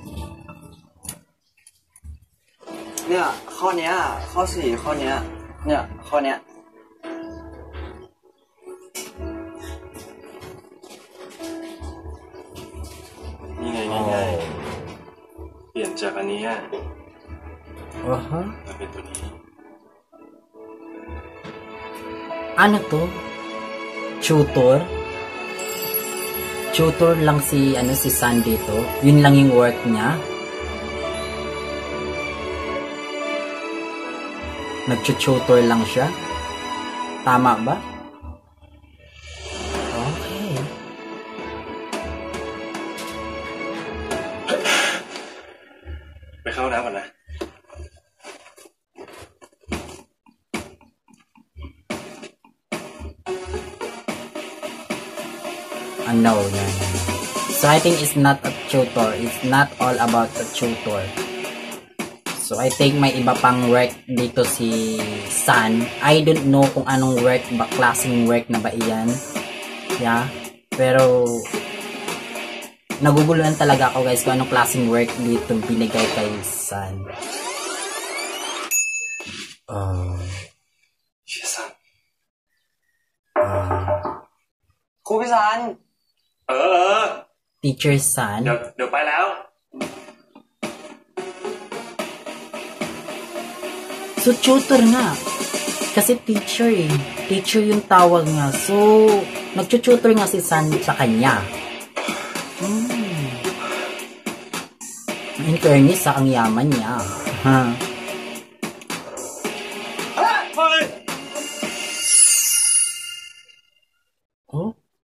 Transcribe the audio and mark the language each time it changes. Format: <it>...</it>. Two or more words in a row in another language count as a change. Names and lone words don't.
<th>เนี่ยข้อเนี้ยข้อ4ข้อเนี้ยเนี่ยข้อเนี้ย นี่ไงง่ายๆเปลี่ยนจากอันนี้มาเป็นตัวนี้</th> <tl>Ano to? Tutor? Tutor lang si San dito. Yun lang yung work niya. Nag-tutor lang siya. Tama ba? Okay.</tl> <th>May เข้าน้ำก่อนนะ</th> <tl>No.</tl> <en>So I think it's not a tutor. It's not all about the tutor. So I think</en> <tl>may iba pang work dito si San.</tl> <en>I don't know</en> <tl>kung anong work ba, klaseng work na ba iyan. Yeah. Pero naguguluhan talaga ako guys kung anong klaseng work dito binigay kay San. San.</tl> <th>ครูพิสัน</th> <en>Teacher San</en> <th>เดี๋ยวไปแล้ว</th> <tl>So tutor nga kasi teacher teacher yung tawag nga so nagtututor nga si San sa kanya.</tl> <en>In fairness</en> <tl>ang yaman niya Oh?</tl>